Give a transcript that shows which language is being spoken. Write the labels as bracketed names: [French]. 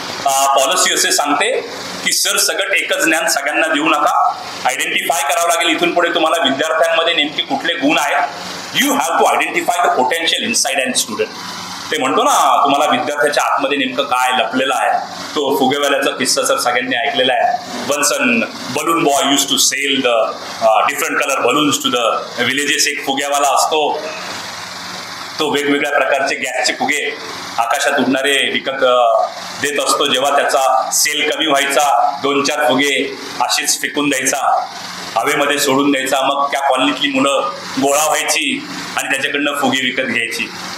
[Marathi] Policy असे सांगते की सरसकट एकच ज्ञान सगळ्यांना देऊ नका. आयडेंटिफाय करावं लागेल इथून पुढे तुम्हाला विद्यार्थ्यांमध्ये नेमके कुठले गुण आहेत. [English] You have to identify the potential inside and student. [Marathi] ते म्हणतो ना, तुम्हाला विद्यार्थ्याच्या आतमध्ये नेमकं काय लपलेलं आहे. तो फुगेवाल्याचा किस्सा सर सगळ्यांनी ऐकलेला आहे. [English] Once an balloon boy used to sell the different colour balloons to the villages. [Marathi] एक फुग्यावाला असतो, तो वेगवेगळ्या प्रकारचे गॅसचे फुगे आकाशात उडणारे विकत देत असतो. जेव्हा त्याचा सेल कमी व्हायचा, 2-4 फुगे असेच फेकून द्यायचा, हवेमध्ये सोडून द्यायचा. मग त्या कॉलनीतली मुलं गोळा व्हायची आणि त्याच्याकडनं फुगे विकत घ्यायची.